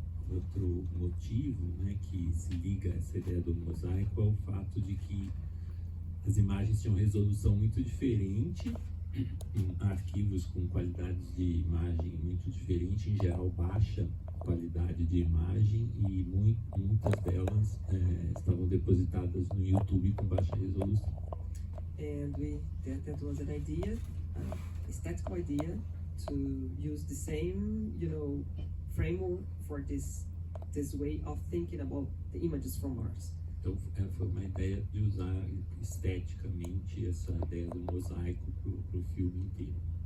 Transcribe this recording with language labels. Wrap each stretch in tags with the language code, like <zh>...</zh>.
<pt>Outro motivo, né, que se liga a essa ideia do mosaico é o fato de que as imagens tinham resolução muito diferente, em arquivos com qualidades de imagem muito diferente, em geral baixa qualidade de imagem, e muitas delas estavam depositadas no YouTube com baixa resolução.</pt> <en>And that was an idea, aesthetical idea, to use the same, framework for this way of thinking about the images from Mars.</en> <pt>Então foi uma ideia de usar esteticamente essa ideia do mosaico para o filme inteiro.</pt>